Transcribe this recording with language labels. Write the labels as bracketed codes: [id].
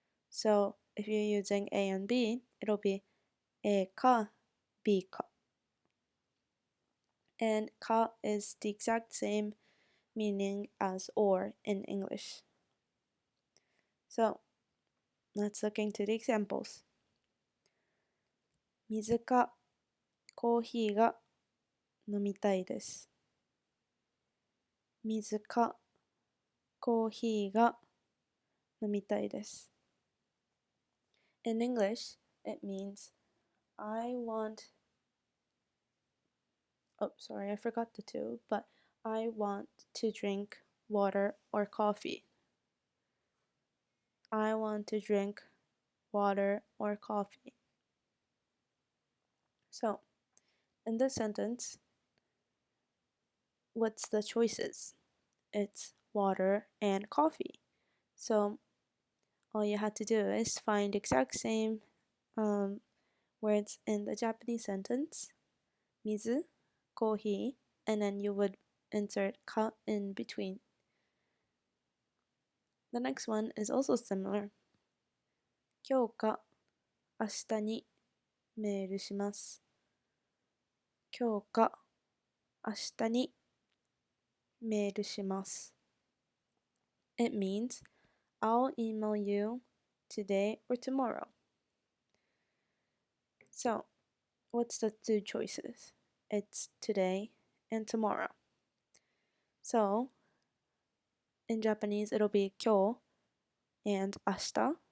[en] So if you're using A and B, it'll be A ka, B ka. And ka is the exact same meaning as or in English. So let's look into the examples. [ja] 水かコーヒーが飲みたいです。水かコーヒーが飲みたいです。 [en] In English, it means I want, oh, sorry, I forgot the two, but I want to drink water or coffee. I want to drink water or coffee. So, in this sentence, what's the choices? It's water and coffee. So, all you have to do is find exact same words in the Japanese sentence, mizu, kohi, and then you would insert ka in between. The next one is also similar. [ja] 今日か明日にメールします。今日か明日にメールします。 [en] It means I'll email you today or tomorrow. So, what's the two choices? It's today and tomorrow. So, in Japanese, it'll be 今日 and 明日.